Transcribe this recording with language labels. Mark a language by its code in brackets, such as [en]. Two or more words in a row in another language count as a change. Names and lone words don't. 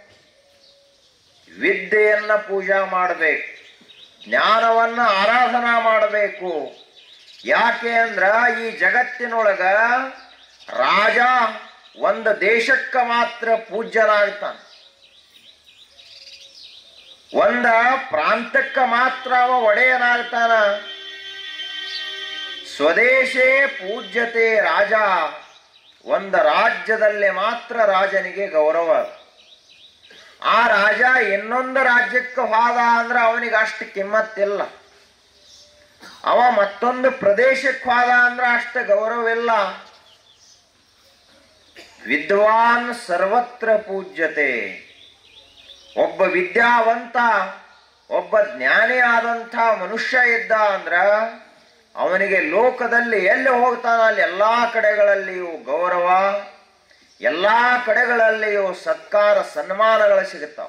[kn] ವಿದ್ಯೆಯನ್ನ ಪೂಜಾ ಮಾಡಬೇಕು, ಜ್ಞಾನವನ್ನ ಆರಾಧನಾ ಮಾಡಬೇಕು. ಯಾಕೆ ಅಂದ್ರ ಈ ಜಗತ್ತಿನೊಳಗ ರಾಜ ಒಂದು ದೇಶಕ್ಕ ಮಾತ್ರ ಪೂಜ್ಯನಾಗ್ತಾನ, ಒಂದ ಪ್ರಾಂತಕ್ಕ ಮಾತ್ರ ಅವ ಒಡೆಯನಾಗ್ತಾನ. [sa] ಸ್ವದೇಶೇ ಪೂಜ್ಯತೆ ರಾಜ, [kn] ಒಂದು ರಾಜ್ಯದಲ್ಲಿ ಮಾತ್ರ ರಾಜನಿಗೆ ಗೌರವ. ಆ ರಾಜ ಇನ್ನೊಂದು ರಾಜ್ಯಕ್ಕೆ ಹೋದ ಅಂದ್ರೆ ಅವನಿಗೆ ಅಷ್ಟು ಕಿಮ್ಮತ್ತಿಲ್ಲ. ಅವ ಮತ್ತೊಂದು ಪ್ರದೇಶಕ್ಕೆ ಹೋದ ಅಂದ್ರೆ ಅಷ್ಟು ಗೌರವಿಲ್ಲ. [sa] ವಿದ್ವಾನ್ ಸರ್ವತ್ರ ಪೂಜ್ಯತೆ. [kn] ಒಬ್ಬ ವಿದ್ಯಾವಂತ, ಒಬ್ಬ ಜ್ಞಾನಿ ಆದಂಥ ಮನುಷ್ಯ ಇದ್ದ ಅಂದ್ರ ಅವನಿಗೆ ಲೋಕದಲ್ಲಿ ಎಲ್ಲಿ ಹೋಗ್ತಾನ ಅಲ್ಲಿ ಎಲ್ಲಾ ಕಡೆಗಳಲ್ಲಿಯೂ ಗೌರವ, ಎಲ್ಲಾ ಕಡೆಗಳಲ್ಲಿಯೂ ಸತ್ಕಾರ ಸನ್ಮಾನಗಳು ಸಿಗುತ್ತಾವ.